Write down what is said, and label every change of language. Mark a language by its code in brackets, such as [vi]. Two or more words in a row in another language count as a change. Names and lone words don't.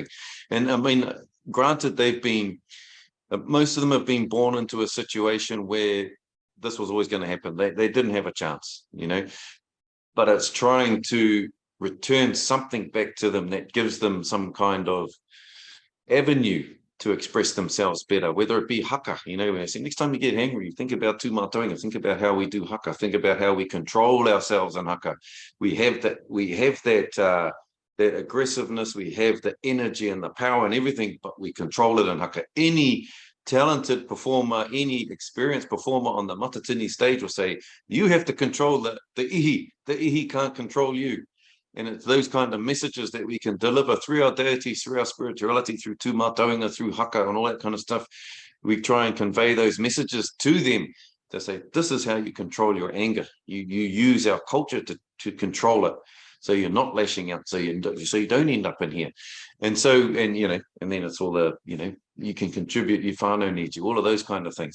[en] And I mean, granted, most of them have been born into a situation where this was always going to happen. They didn't have a chance, but it's trying to return something back to them that gives them some kind of avenue to express themselves better, whether it be haka. I say, next time you get angry, think about [mi] tū mātaunga, [en] think about how we do haka, think about how we control ourselves in haka. We have that aggressiveness, we have the energy and the power and everything, but we control it in haka. Any talented performer, any experienced performer on the matatini stage will say, you have to control the ihi. The ihi can't control you. And it's those kind of messages that we can deliver through our deities, through our spirituality, through [mi] tū mātaunga, [en] through haka and all that kind of stuff. We try and convey those messages to them to say, this is how you control your anger. You use our culture to control it. So you're not lashing out, so you don't end up in here. And so, and then it's all the, you can contribute, your whānau needs you, all of those kind of things.